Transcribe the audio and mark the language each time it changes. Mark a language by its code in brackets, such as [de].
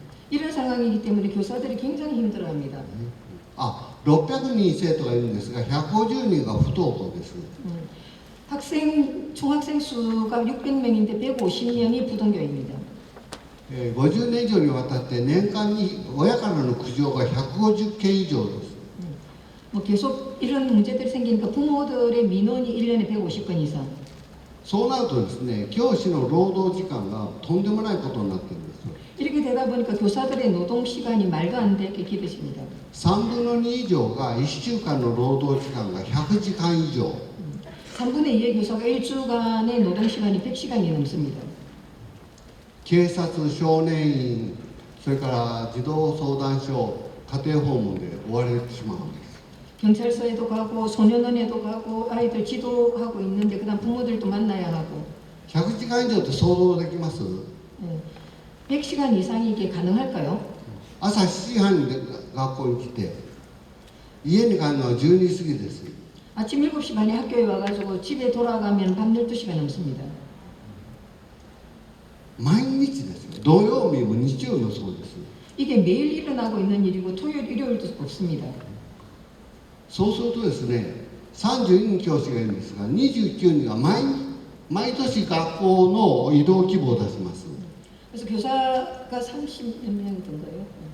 [ko] 이런 상황이기 때문에 교사들이 굉장히 힘들어합니다. [ja] 600人生徒がいるんですが、150人が不登校です。 [ko] 총학생 수가 600명인데 150명이 부동교입니다. [ja] 50年以上にわたって年間に親からの苦情が150件以上です。 [ko] 뭐 계속 이런 문제들이 생기니까 부모들의 민원이 1년에 150건 이상. [ja] そうなるとですね、教師の労働時間がとんでもないことになってるんですよ。 [ko] 이렇게 되다 보니까 교사들의 노동 시간이 말도 안 되게 길어집니다. [ja] 3分の2以上が1週間の労働時間が100時間以上。 [ko] 3분의 2의 교사가 1주간의 노동 시간이 100시간이 넘습니다. [ja] 警察、少年院、それから児童相談所、家庭訪問で追われてしまうんです。 [ko] 경찰서에도 가고 소년원에도 가고 아이들 지도하고 있는데 그다음 부모들도 만나야 하고 [ja] 100時間以上って想像できます？ [ko] 100시간 이상이 이게 가능할까요? [ja] 朝7時半に学校に来て家に帰るのは12時過ぎです。 [ko] 아침 7시 반에 학교에 와가지고 집에 돌아가면 밤 12시가 넘습니다. [ja] 毎日ですよ。土曜日も日曜日もそうです。 [ko] 이게 매일 일어나고 있는 일이고 토요일, 일요일도 없습니다. [ja] そうするとですね、32人教師がいるんですが、29人が毎年学校の移動希望を出します。 [ko] 그래서 교사가 30몇 명인가요?